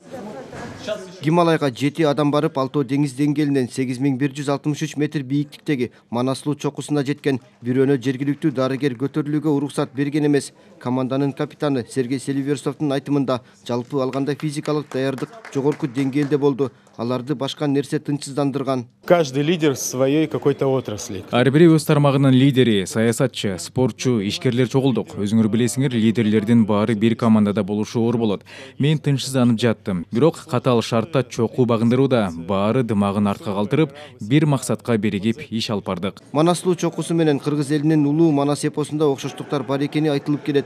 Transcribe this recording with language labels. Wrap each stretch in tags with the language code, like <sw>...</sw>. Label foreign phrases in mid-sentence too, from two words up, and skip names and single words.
<ky>Гималайга 7 адам барып, Алтоо деңиз деңгээлинен 8163 метр бийиктиктеги Манаслуу чокусуна жеткен. Бирөөнө жергиликтүү дарыгер көтөрүлүүгө уруксат берген эмес. Команданын капитаны Сергей Селиверстовдун айтымында, жалпы алганда физикалык даярдык жогорку деңгээлде болду. Аларды башка нерсе тынчсыздандырган.</ky> <ru>Каждый лидер в своей какой-то отрасли.</ru> <ky>Ар бири өз тармагынын лидери, саясатчы, спортчу, ишкерлер чогулдук. Өзүңөр билесиңер, лидерлердин баары бир командада болушу оор болот. Мен тынчсызданып жаттым. Бирок катаал шартта чокуу багындырууда баары дымагын артка калтырып, бир максатка биригип иш алып бардык. Манаслуу чокусу менен кыргыз элинин улуу Манас эпосунда окшоштуктар бар экени айтылып келет.</ky>